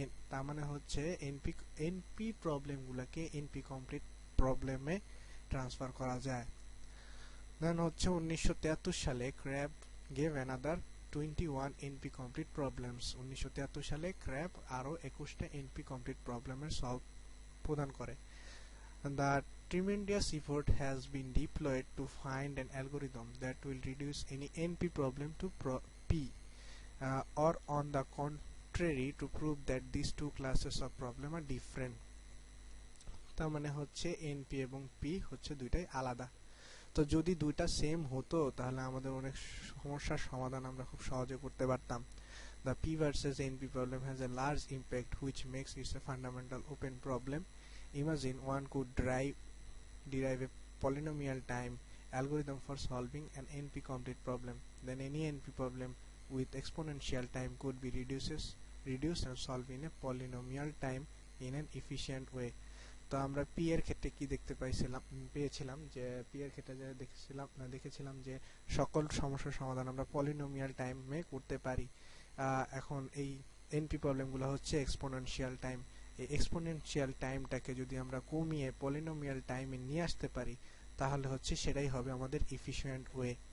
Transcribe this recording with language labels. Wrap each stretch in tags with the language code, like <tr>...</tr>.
<bn>তার মানে হচ্ছে এনপি প্রবলেমগুলোকে এনপি কমপ্লিট প্রবলেমে ট্রান্সফার করা যায়।</bn> <en>then</en> <bn>হচ্ছে 1973 সালে</bn> <en>Karp gave another 21 NP complete problems.</en> <bn>1973 সালে ক্র্যাব আরো 21টা এনপি কমপ্লিট প্রবলেমের সলভ প্রদান করে।</bn> <en>The tremendous effort has been deployed to find an algorithm that will reduce any NP problem to P, or on the contrary to prove that these two classes of problem are different.</en> <bn>তার মানে হচ্ছে NP এবং P হচ্ছে দুইটাই আলাদা। তো যদি দুইটা সেম হতো তাহলে আমাদের অনেক সমস্যার সমাধান আমরা খুব সহজে করতে পারতাম।</bn> <en>The P versus NP problem has a large impact which makes it a fundamental open problem. Imagine one could derive a polynomial time algorithm for solving an NP complete problem. Then any NP problem with exponential time could be reduced and solved in a polynomial time in an efficient way.</en> <bn>তো আমরা P এর ক্ষেত্রে কি পেয়েছিলাম যে P এর ক্ষেত্রে যে দেখেছিলাম যে সকল সমস্যার সমাধান আমরা পলিনোমিয়াল টাইমে করতে পারি। এখন এই এনপি প্রবলেমগুলো হচ্ছে এক্সপোনেনশিয়াল টাইম। এই এক্সপোনেনশিয়াল টাইমটাকে যদি আমরা কমিয়ে পলিনোমিয়াল টাইমে নিয়ে আসতে পারি তাহলে হচ্ছে সেটাই হবে আমাদের এফিশিয়েন্ট ওয়ে।</bn>